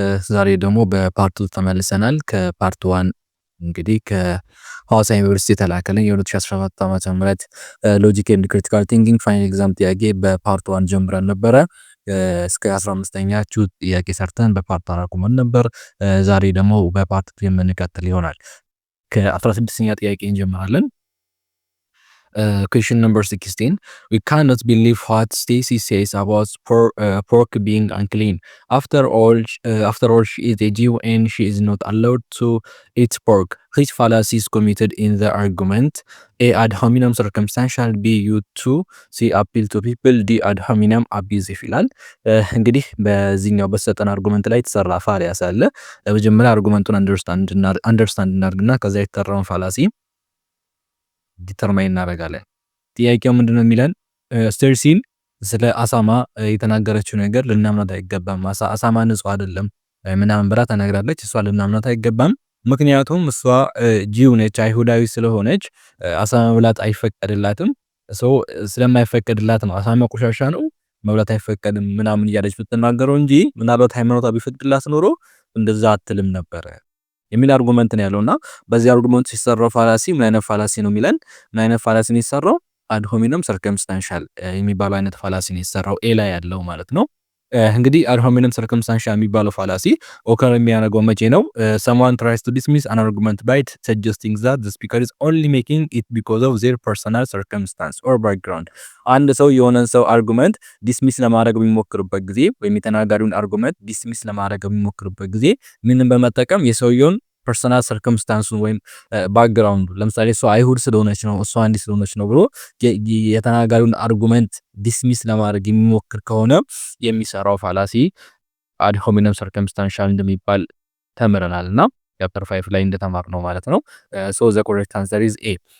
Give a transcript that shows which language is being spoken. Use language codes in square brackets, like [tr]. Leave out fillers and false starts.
[am] ዛሬ ደግሞ በፓርት 2 ተመልሰናል። ከፓርት 1 እንግዲህ ከሐዋሳ ዩኒቨርሲቲ የተላከልን የ2017 ዓመተ ምህረት ሎጂክ ኤንድ ክሪቲካል ቲንኪንግ ፋይናል ኤግዛም ጥያቄ በፓርት 1 ጀምረን ነበረ። እስከ 15ኛ ቹት ጥያቄ ሰርተን በፓርት 4 አቁመን ነበር። ዛሬ ደግሞ በፓርት 2 የምንቀጥል ይሆናል። ከ16ኛ ጥያቄ እንጀምራለን። [en] Question number 16. We cannot believe what Stacy says about pork being unclean. After all, she is a Jew and she is not allowed to eat pork. Which fallacy is committed in the argument? A. Ad hominem circumstantial. B. You to C. Appeal to people. D. [am] Ad hominem abusive ይላል። እንግዲህ በዚህኛው በሰጠን አርጉመንት ላይ የተሰራ ፋላሲ አለ። በመጀመሪያ አርጉመንቱን አንደርስታንድ እናድርግና ከዛ የተሰራውን ፋላሲ ዲተርማይን እናደርጋለን። ጥያቄው ምንድነው የሚለን? ስቴርሲን ስለ አሳማ የተናገረችው ነገር ልናምናት አይገባም። አሳማ ንጹህ አይደለም ምናምን ብላ ተናግራለች። እሷ ልናምናት አይገባም። ምክንያቱም እሷ ጂው ነች፣ አይሁዳዊ ስለሆነች አሳማ መብላት አይፈቀድላትም። ስለማይፈቀድላት ነው አሳማ ቆሻሻ ነው መብላት አይፈቀድም ምናምን እያለች ብትናገረው እንጂ ምናልባት ሃይማኖቷ ቢፈቅድላት ኖሮ እንደዛ አትልም ነበረ የሚል አርጉመንት ነው ያለውና በዚህ አርጉመንት ሲሰራው ፋላሲ ምን አይነት ፋላሲ ነው የሚለን? ምን አይነት ፋላሲ ነው ሲሰራው? አድ ሆሚነም ሰርከምስታንሻል የሚባለው አይነት ፋላሲ ነው ሲሰራው ኤ ላይ ያለው ማለት ነው። እንግዲህ አድ ሆሚነም ሰርከምስታንሻል የሚባለው ፋላሲ ኦከር የሚያደርገው መቼ ነው? [en] someone tries to dismiss an argument by suggesting that the speaker is only making it because of their personal circumstance or background. [am] አንድ ሰው የሆነን ሰው አርጉመንት ዲስሚስ ለማድረግ በሚሞክርበት ጊዜ ወይም የተናጋሪውን አርጉመንት ዲስሚስ ለማድረግ በሚሞክርበት ጊዜ ምንን በመጠቀም የሰውየውን ፐርሰናል ሰርከምስታንሱን ወይም ባክግራውንዱ ለምሳሌ እሷ አይሁድ ስለሆነች ነው እሷ እንዲህ ስለሆነች ነው ብሎ የተናጋሪውን አርጉመንት ዲስሚስ ለማድረግ የሚሞክር ከሆነ የሚሰራው ፋላሲ አድ ሆሚነም ሰርከምስታንሻል እንደሚባል ተምረናልና ቻፕተር 5 ላይ እንደተማር ነው ማለት ነው። [en] ሶ ዘ ኮሬክት አንሰር ኢዝ ኤ።